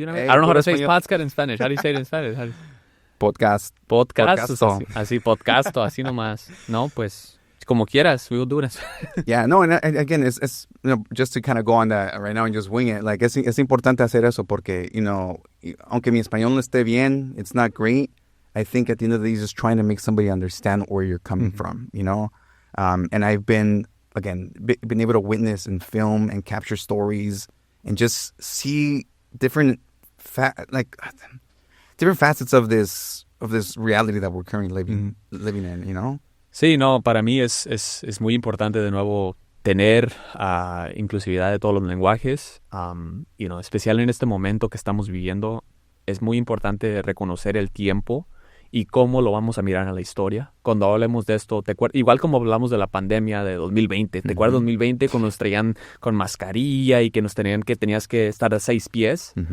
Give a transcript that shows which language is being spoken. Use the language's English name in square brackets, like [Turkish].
[English] I don't know how to say podcast in Spanish. How do you say it in Spanish? Podcast. [Spanish] Así, podcasto, así nomás. No, pues... Como quieras, [English] we will do it. Yeah, no, and again, it's just to kind of go on that right now and just wing it. [Spanish] Like, es importante hacer eso porque, aunque mi español no esté bien, [English] it's not great. I think at the end of the day, just trying to make somebody understand where you're coming from, And I've been able to witness and film and capture stories and just see different facets of this reality that we're currently living in, [Spanish] Sí, no, para mí es muy importante de nuevo tener inclusividad de todos los lenguajes, especial en este momento que estamos viviendo. Es muy importante reconocer el tiempo y cómo lo vamos a mirar en la historia. Cuando hablemos de esto, igual como hablamos de la pandemia de 2020, ¿te acuerdas 2020 cuando nos traían con mascarilla y que tenías que estar a 6 pies?